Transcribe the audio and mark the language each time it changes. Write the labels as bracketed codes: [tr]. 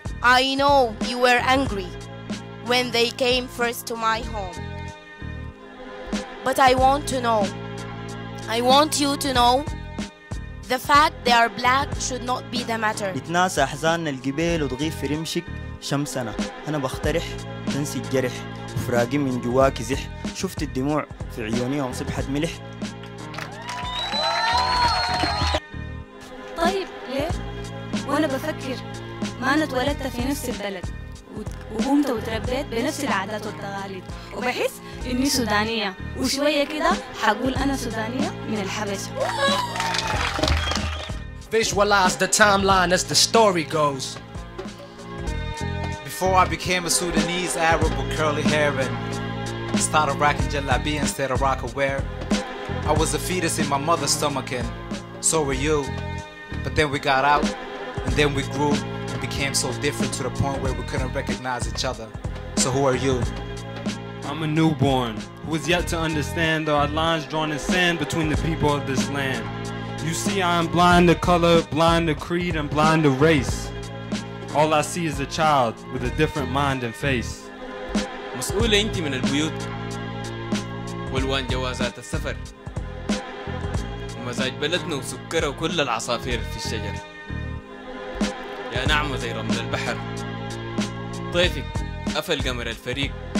[en] I know you were angry when they came first to my home. But I want you to know the fact they are black should not be the matter. [ar] يتناسى أحزاننا الجبال وتغيب في رمشك شمسنا. أنا بقترح تنسي الجرح وفراقي من جواك زح. شفت الدموع في عيونيهم صبحت ملح. طيب ليه؟ وأنا بفكر ما أنا اتولدت في نفس البلد وقمت وتربيت بنفس العادات والتقاليد وبحس إني سودانية وشوية كده حقول أنا سودانية من الحبشة. [en] Visualize the timeline as the story goes. Before I became a Sudanese Arab with curly hair and started rocking jalabi instead of rock wear, I was a fetus in my mother's stomach and so were you. But then we got out and then we grew and became so different to the point where we couldn't recognize each other. So who are you? I'm a newborn who is yet to understand there are lines drawn in sand between the people of this land. You see, I am blind to color, blind to creed, and blind to race. All I see is a child with a different mind and face. [ar] مسؤولة أنت من البيوت والوان جوازات السفر ومزاج بلدنا وسكرة وكل العصافير في الشجر. يا نعمة زي رمل البحر طيفك قفل قمر الفريق.